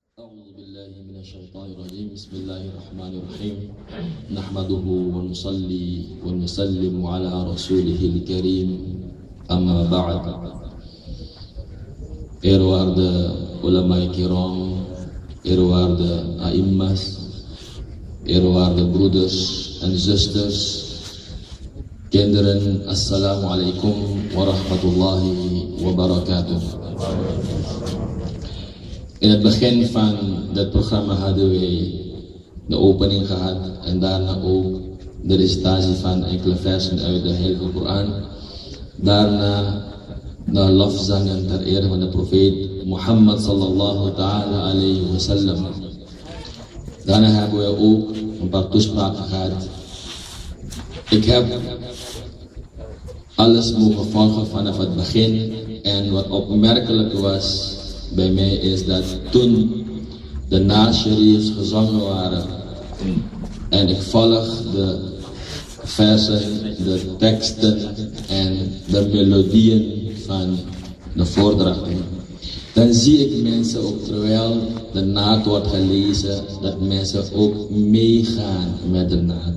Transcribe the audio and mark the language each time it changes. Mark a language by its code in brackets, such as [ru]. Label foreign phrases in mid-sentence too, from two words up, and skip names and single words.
[ar] أعوذ بالله من الشيطان الرجيم بسم الله الرحمن الرحيم نحمده ونصلي ونسلم على رسوله الكريم أما بعد. [nl] Eerwaarde [ar] علماء كرام, [nl] eerwaarde a'immas, eerwaarde broeders en zusters, kinderen, [ar] السلام عليكم ورحمة الله وبركاته. [nl] In het begin van dit programma hadden wij de opening gehad en daarna ook de recitatie van enkele versen uit de Heilige Koran. Daarna de lofzangen ter ere van de profeet Mohammed [ar] صلى الله تعالى عليه وسلم. [nl] Daarna hebben we ook een paar toespraken gehad. Ik heb alles mogen volgen vanaf het begin en wat opmerkelijk was bij mij is dat toen de naasharifs gezongen waren en ik volg de versen, de teksten en de melodieën van de voordrachten, dan zie ik mensen ook terwijl de naad wordt gelezen, dat mensen ook meegaan met de naad.